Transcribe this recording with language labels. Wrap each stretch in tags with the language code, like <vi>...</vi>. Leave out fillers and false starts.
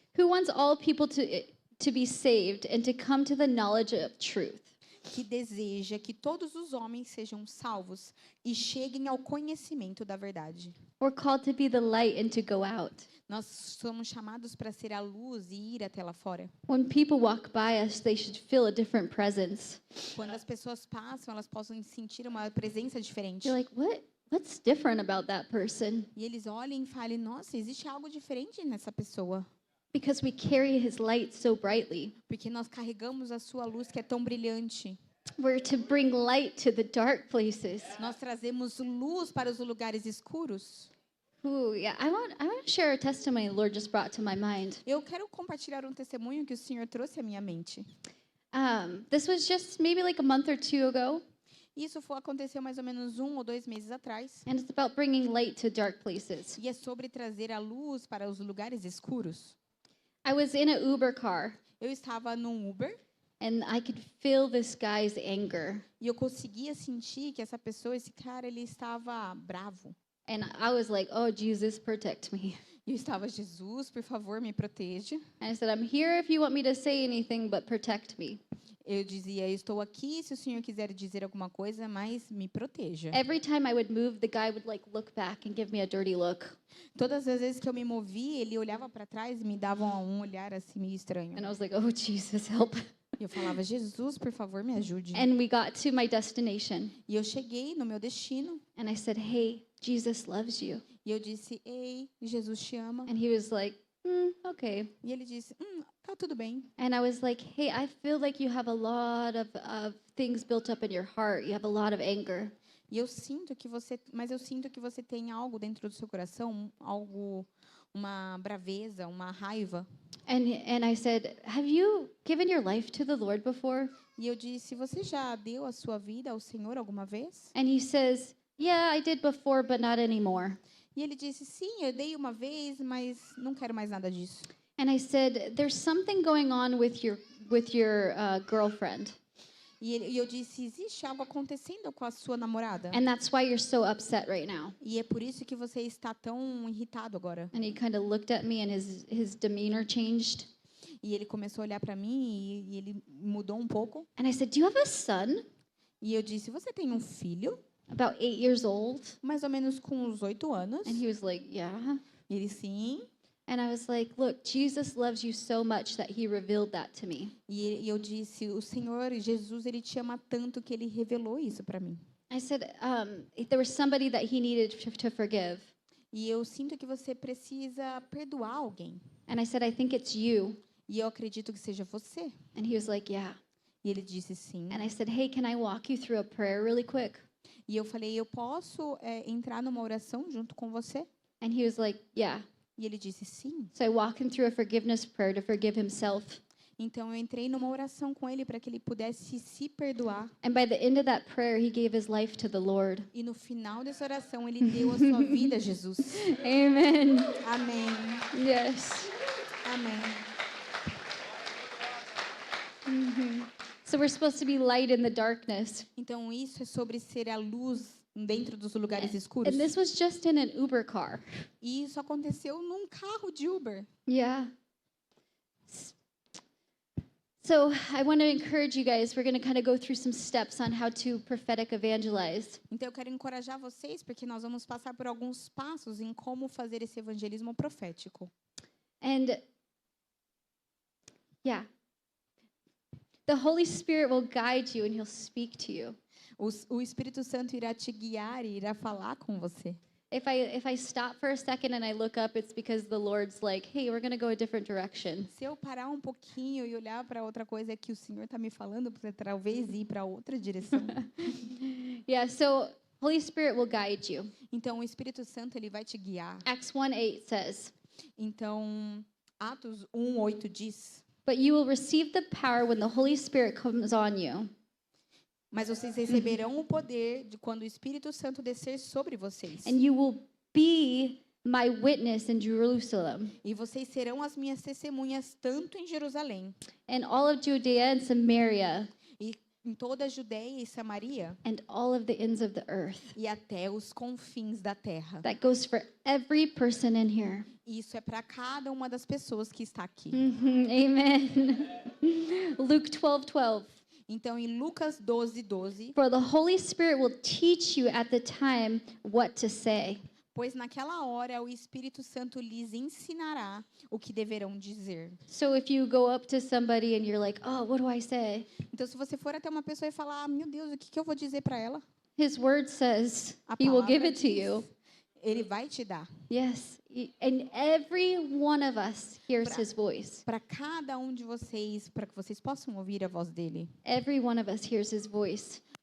<en>"Who wants all people to be saved and to come to the knowledge of truth."</en> <pt>que deseja que todos os homens sejam salvos e cheguem ao conhecimento da verdade.</pt> <en>We're called to be the light and to go out.</en> <pt>Nós somos chamados para ser a luz e ir até lá fora.</pt> <en>When people walk by us, they should feel a different presence.</en> <pt>Quando as pessoas passam, elas possam sentir uma presença diferente.</pt> <en>You're like, what's different about that person?</en> <pt>E eles olhem e falem, nossa, existe algo diferente nessa pessoa.</pt> <en>Because we carry his light so brightly.</en> <pt>Porque nós carregamos a sua luz que é tão brilhante.</pt> <en>We're to bring light to the dark places.</en> <pt>Nós trazemos luz para os lugares escuros.</pt> <en>Ooh, yeah. I want to share a testimony the Lord just brought to my mind.</en> <pt>Eu quero compartilhar um testemunho que o Senhor trouxe à minha mente.</pt> <en>This was just maybe like a month or two ago,</en> <pt>Isso aconteceu mais ou menos 1 ou 2 meses atrás.</pt> <en>and it's about bringing light to dark places.</en> <pt>E é sobre trazer a luz para os lugares escuros.</pt> <en>I was in an Uber car,</en> <pt>Eu estava num Uber</pt> <en>and I could feel this guy's anger.</en> <pt>e eu conseguia sentir que essa pessoa, esse cara, ele estava bravo.</pt> <en>And I was like, oh, Jesus, protect me.</en> <pt>E eu estava, Jesus, por favor, me proteja.</pt> <en>And I said, I'm here if you want me to say anything, but protect me.</en> <pt>Eu dizia, eu estou aqui se o Senhor quiser dizer alguma coisa, mas me proteja.</pt> <en>Every time I would move, the guy would like look back and give me a dirty look.</en> <pt>Todas as vezes que eu me movi, ele olhava para trás e me dava um olhar assim meio estranho.</pt> <en>And I was like, oh, Jesus, help.</en> <pt>E eu falava, Jesus, por favor, me ajude.</pt> <en>And we got to my destination.</en> <pt>E eu cheguei no meu destino</pt> <en>And I said, hey, Jesus loves you.</en> <pt>e eu disse, ei, Jesus te ama.</pt> <en>And he was like, okay.</en> <pt>E ele disse, tá tudo bem.</pt> <en>And I was like, hey, I feel like you have a lot of things built up in your heart. You have a lot of anger.</en> <pt>E eu sinto que você tem algo dentro do seu coração, algo, uma braveza, uma raiva.</pt> <en>And I said, have you given your life to the Lord before?</en> <pt>E eu disse, você já deu a sua vida ao Senhor alguma vez?</pt> <en>And he says, yeah, I did before, but not anymore.</en> <pt>E ele disse, sim, eu dei uma vez, mas não quero mais nada disso.</pt> <en>And I said, there's something going on with your girlfriend.</en> <pt>E eu disse, existe algo acontecendo com a sua namorada?</pt> <en>And that's why you're so upset right now.</en> <pt>E é por isso que você está tão irritado agora.</pt> <en>And he kind of looked at me and his demeanor changed.</en> <pt>E ele começou a olhar para mim e ele mudou um pouco.</pt> <en>And I said, do you have a son?</en> <pt>E eu disse, você tem um filho?</pt> <en>About 8 years old?</en> <pt>Mais ou menos com uns 8 anos.</pt> <en>And he was like, yeah.</en> <pt>E ele, sim.</pt> <en>And I was like, look, Jesus loves you so much that he revealed that to me.</en> <pt>E eu disse, o Senhor, Jesus, ele te ama tanto que ele revelou isso para mim.</pt> <en>I said, there was somebody that he needed to forgive.</en> <pt>E eu sinto que você precisa perdoar alguém.</pt> <en>And I said, I think it's you.</en> <pt>E eu acredito que seja você.</pt> <en>And he was like, yeah.</en> <pt>E ele disse sim.</pt> <en>And I said, hey, can I walk you through a prayer really quick?</en> <pt>E eu falei, eu posso entrar numa oração junto com você?</pt> <en>And he was like, yeah.</en> <pt>E ele disse sim.</pt> <en>So I walked him through a forgiveness prayer to forgive himself.</en> <pt>Então eu entrei numa oração com ele para que ele pudesse se perdoar.</pt> <en>And by the end of that prayer, he gave his life to the Lord.</en> <pt>E no final dessa oração ele deu a sua vida a Jesus.</pt> <en>Amen.</en> <pt>Amém.</pt> <en>Yes.</en> <pt>Amém.</pt> <en>So we're supposed to be light in the darkness.</en> <pt>Então isso é sobre ser a luz dentro dos lugares escuros.</pt> <en>And this was just in an Uber car.</en> <pt>E isso aconteceu num carro de Uber.</pt> <en>Yeah. So I want to encourage you guys. We're going to kind of go through some steps on how to prophetic evangelize.</en> <pt>Então eu quero encorajar vocês porque nós vamos passar por alguns passos em como fazer esse evangelismo profético.</pt> <en>And yeah. The Holy Spirit will guide you and he'll speak to you.</en> <pt>O Espírito Santo irá te guiar e irá falar com você.</pt> <en>If I stop for a second and I look up, it's because the Lord's like, hey, we're going to go a different direction.</en> <pt>Se eu parar um pouquinho e olhar para outra coisa, é que o Senhor está me falando para talvez ir para outra direção.</pt> <en>Yeah, so Holy Spirit will guide you.</en> <pt>Então o Espírito Santo ele vai te guiar.</pt> <en>Acts 1:8 says,</en> <pt>Então Atos 1:8 diz:</pt> <en>but you will receive the power when the Holy Spirit comes on you.</en> <pt>Mas vocês receberão o poder de quando o Espírito Santo descer sobre vocês.</pt> <en>And you will be my witness in Jerusalem</en> <pt>E vocês serão as minhas testemunhas tanto em Jerusalém,</pt> <en>and all of Judea and Samaria</en> <pt>e em toda a Judeia e Samaria,</pt> <en>and all of the ends of the earth.</en> <pt>e até os confins da terra.</pt> <en>That goes for every person in here.</en> <pt>Isso é para cada uma das pessoas que está aqui.</pt> <en>Amen. Luke 12:12.</en> <pt>Então, em Lucas 12:12,</pt> <en>For the Holy Spirit will teach you at the time what to say.</en> <pt>pois naquela hora o Espírito Santo lhes ensinará o que deverão dizer.</pt> <en>So if you go up to somebody and you're like, oh, what do I say?</en> <pt>Então, se você for até uma pessoa e falar, meu Deus, o que eu vou dizer para ela?</pt> <en>His word says</en> <pt>A</pt> <en>he will</en> <pt>palavra</pt> <en>give it to</en> <pt>diz,</pt> <en>you.</en> <pt>Ele vai te dar.</pt> <en>Yes. And every one of us hears</en> <pt>Pra-</pt> <en>his voice.</en> <pt>Para cada um de vocês, para que vocês possam ouvir a voz dele.</pt> <en>Every one of us hears his voice.</en>